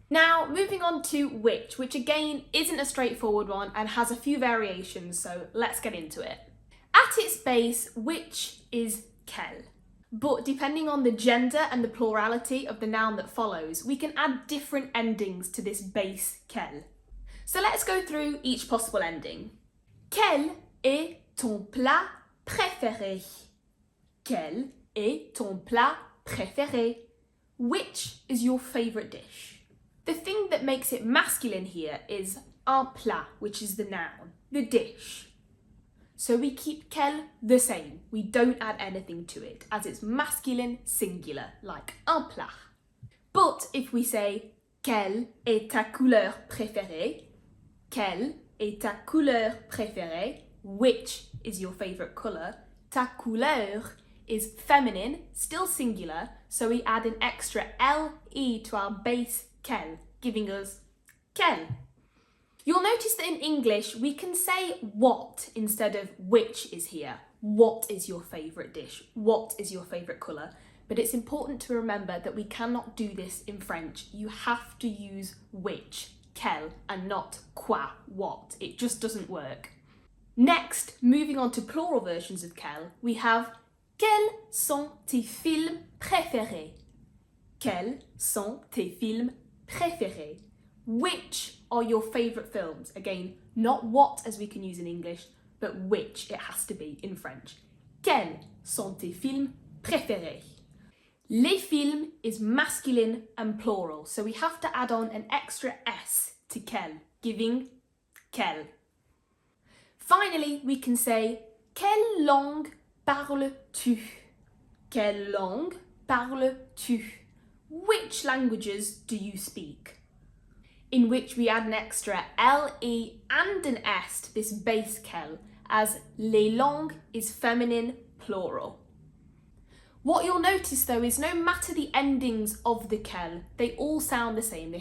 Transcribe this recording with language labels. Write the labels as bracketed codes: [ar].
[en] Now, moving on to which again isn't a straightforward one and has a few variations, so let's get into it. At its base, which is quel. But depending on the gender and the plurality of the noun that follows, we can add different endings to this base quel. So let's go through each possible ending. [fr] Quel est ton plat préféré? Quel est ton plat préféré? [en] Which is your favourite dish? The thing that makes it masculine here is [fr] un plat, [en] which is the noun, the dish. So we keep quel the same. We don't add anything to it, as it's masculine singular, like [fr] un plat. [en] But if we say [fr] quelle est ta couleur préférée? Quelle est ta couleur préférée? [en] Which is your favourite colour? [fr] Ta couleur [en] is feminine, still singular, so we add an extra le to our base quel, giving us quelle. You'll notice that in English we can say what instead of which is here. What is your favourite dish? What is your favourite colour? But it's important to remember that we cannot do this in French. You have to use which, quel, and not quoi, what. It just doesn't work. Next, moving on to plural versions of quel, we have [fr] quels sont tes films préférés? Quels sont tes films préférés? [en] Which are your favourite films? Again, not what as we can use in English, but which it has to be in French. [fr] Quels sont tes films préférés? Les films [en] is masculine and plural, so we have to add on an extra S to quel, giving quel. Finally, we can say, [fr] quelle langue parles-tu? Quelle langue parles-tu? [en] Which languages do you speak? In which we add an extra le and an s to this base quel, as [fr] les langues [en] is feminine plural. What you'll notice though is no matter the endings of the quel, they all sound the same.